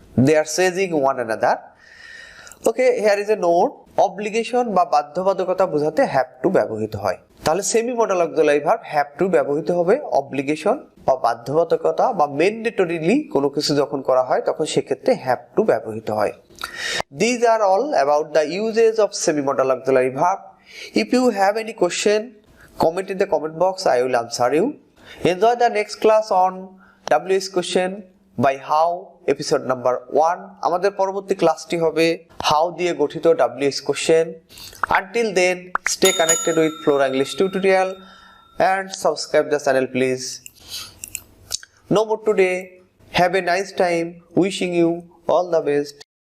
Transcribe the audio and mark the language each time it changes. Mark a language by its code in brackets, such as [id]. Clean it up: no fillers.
[en] They are seizing one another. Okay, here is a note, obligation [bn] বা বাধ্যবাধকতা বোঝাতে [en] have to [bn] ব্যবহৃত হয়। তাহলে semi modal auxiliary verb have to ব্যবহৃত হবে অব্লিগেশন বা বাধ্যবাধকতা বা ম্যান্ডেটরিলি কোনো কিছু যখন করা হয় তখন সেক্ষেত্রে হ্যাভ টু ব্যবহৃত হয়। [en] These are all about the uses of semi modal auxiliary verb. If you have any question, comment in the comment box, I will answer you. Enjoy the next class on WS question by how, episode number 1। [bn] আমাদের পরবর্তী ক্লাসটি হবে how দিয়ে গঠিত WS question. [en] Until then, stay connected with Flora English tutorial and subscribe the channel please. No more today. Have a nice time. Wishing you all the best.